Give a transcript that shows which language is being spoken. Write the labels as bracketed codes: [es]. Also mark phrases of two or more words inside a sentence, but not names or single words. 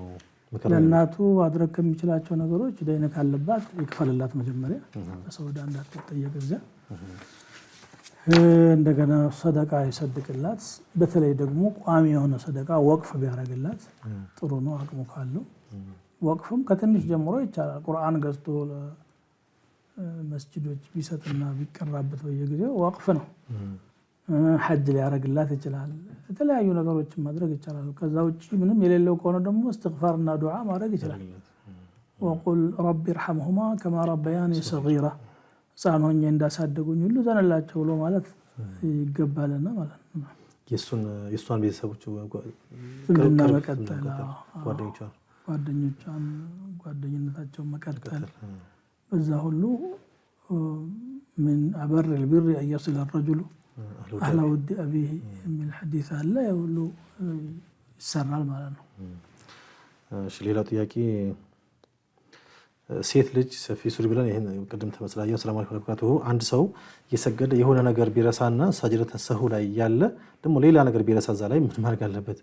[am] ለእናቱ ማድረግ ከሚችላቸው ነገሮች ደይነ ካለባት ይክፈልላት መጀመሪያ በሰውዳ እንዳትጠየቅ እዛ እንደገና ሰደቃ ይሰድቅላት በተለይ ደግሞ ቋሚ የሆነ ሰደቃ ወቅፍ ቢያረግላት ጥሩ ነው አቅሙ ካለው ወቅፍም ከትንሽ ጀምሮ ይቻላል ቁርአን ገዝቶ ለመስጂዶች ቢሰጥና ቢቀራበት በየጊዜው ወቅፍ ነው ሐጅ ሊያረግላት ይችላል የተለያዩ ነገሮችን ማድረግ ይችላል ከዛ ውጪ ምንም የሌለው ከሆነ ደግሞ እስትግፋርና ዱዓ ማድረግ ይችላል [ar] وقل رب ارحمهما كما ربياني صغيرا [am] ሳኖኝ እንዳሳደጉኝ ሁሉ ዘነላቸው ብሎ ማለት ይገባልና ማለት ነው የሷን ቤተሰቦች እና መቀጠል ጓደኝነታቸው መቀጠል በዛ ሁሉ [ar] من أبر البر أن يصل الرجل أهل ود أبيه من الحديث الله يقول [am] ይሰራል ማለት ነው እሺ ሌላው ጥያቄ ሴት ልጅ ሰፊ ሱሪ ብለን ይሄን ቀደም ተመስላየው [ar] السلام عليكم ورحمة الله [am] አንድ ሰው እየሰገደ የሆነ ነገር ቢረሳና [ar] سجدة السهو [am] ላይ ያለ ደግሞ ሌላ ነገር ቢረሳ እዛ ላይ ምን ማድረግ አለበት